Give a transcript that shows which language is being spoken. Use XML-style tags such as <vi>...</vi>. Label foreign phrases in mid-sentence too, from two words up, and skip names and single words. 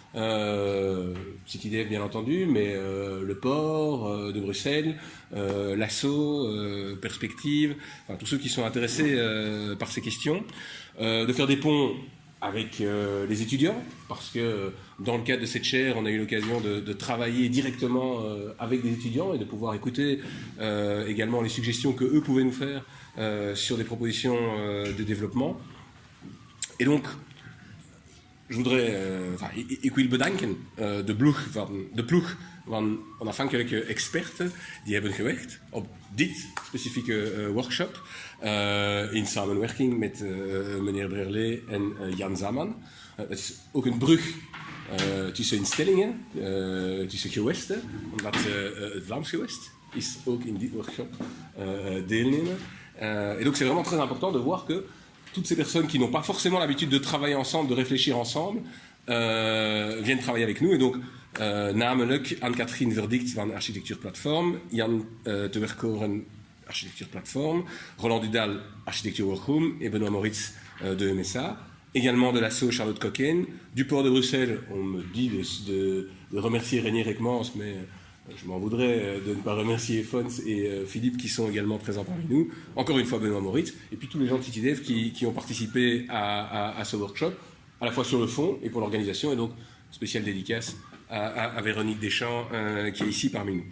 <fr>CityDev bien entendu, mais le port de Bruxelles, l'ASSO, Perspective, enfin, tous ceux qui sont intéressés par ces questions, de faire des ponts avec les étudiants, parce que dans le cadre de cette chaire, on a eu l'occasion de travailler directement avec des étudiants et de pouvoir écouter également les suggestions que eux pouvaient nous faire sur des propositions de développement. Et donc, je voudrais,</fr> <nl>ik wil bedanken de ploeg van onafhankelijke experten die hebben gewerkt op dit specifieke workshop in samenwerking met meneer Brearley en Jan Zaman. Het is ook een brug tussen instellingen, tussen gewesten, omdat het Vlaams gewest is ook in dit workshop deelnemen.</nl> <fr>Et donc c'est vraiment très important de voir que toutes ces personnes qui n'ont pas forcément l'habitude de travailler ensemble, de réfléchir ensemble, viennent travailler avec nous. Et donc,</fr> <nl>namelijk Anne-Katrien Verdict van Architectuur Platform, Jan te Werkoren Architectuur Platform, Roland Dudal Architectuur Workroom et Benoît Moritz de MSA.</nl> <fr>Également de l'ASSO Charlotte Coquaine, du port de Bruxelles. On me dit de remercier Régnier Ekmans, mais je m'en voudrais de ne pas remercier Fons et Philippe qui sont également présents parmi nous. Encore une fois Benoît Moritz, et puis tous les gens de CityDev qui ont participé à ce workshop, à la fois sur le fond et pour l'organisation, et donc spéciale dédicace à Véronique Deschamps qui est ici parmi nous.</fr>